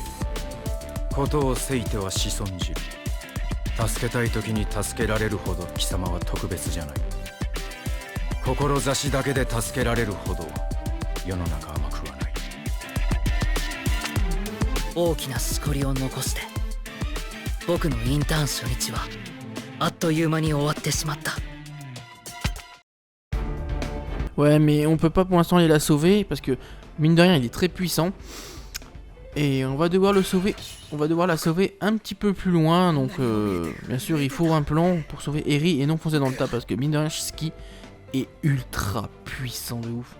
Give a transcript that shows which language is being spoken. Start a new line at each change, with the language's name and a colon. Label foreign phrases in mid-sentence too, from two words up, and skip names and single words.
Japanese: ことをせいては子孫じる。助けたい時に助けられるほど貴様は特別じゃない。志だけで助けられるほど世の中甘くはない。大きなしこりを残して僕のインターン初日はあっという間に終わってしまった。
French: Ouais, mais on peut pas pour l'instant aller la sauver parce que mine de rien, il est très puissant. Et on va devoir le sauver. On va devoir la sauver un petit peu plus loin. Donc, bien sûr, il faut un plan pour sauver Eri et non foncer dans le tas parce que mine de rien, Shisaki est ultra puissant de ouf.